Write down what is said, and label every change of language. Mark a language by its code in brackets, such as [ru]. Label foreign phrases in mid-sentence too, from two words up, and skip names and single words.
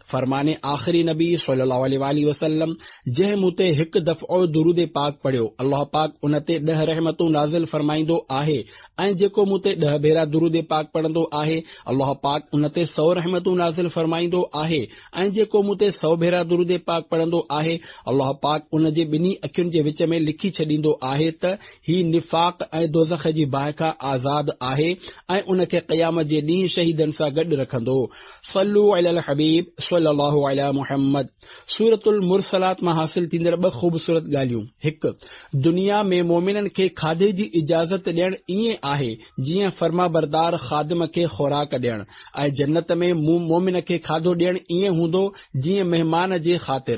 [sd] फरमाने आख़िरी नबी [ar] صلى الله عليه وسلم [sd] जंहिं मूं ते हिकु दफ़ो दुरूद पाक पढ़ियो अल्लाह पाक उन ते 10 रहमतूं नाज़िल फरमाईंदो आहे ऐं जेको मूं ते 10 भेरा दुरूद पाक पढ़ंदो आहे अल्लाह पाक उन ते 100 रहमतूं नाज़िल फरमाईंदो आहे ऐं जेको मूं ते 100 भेरा दुरूद पाक पढ़ंदो आहे अल्लाह पाक उन जे ॿिन्ही अखियुनि जे विच में लिखी छॾींदो आहे त ही निफ़ाक़ ऐं दोज़ख जी बाहि खां आज़ाद आहे ऐं उन खे क़यामत जे ॾींहुं शहीदनि सां गॾु रखंदो। [ar] صلوا على الحبيب صلى الله على محمد. [sd] सूरतुल मुरसलात मां हासिल थींदड़ 2 ख़ूबसूरत ॻाल्हियूं। 1, दुनिया में मोमिननि खे खाधे जी इजाज़त ॾियणु ईअं आहे जीअं फर्माबरदार ख़ादिम खे ख़ुराक ॾियणु ऐं जन्नत में मोमिन खे खाधो ॾियणु ईअं हूंदो जीअं महिमान जे ख़ातिर।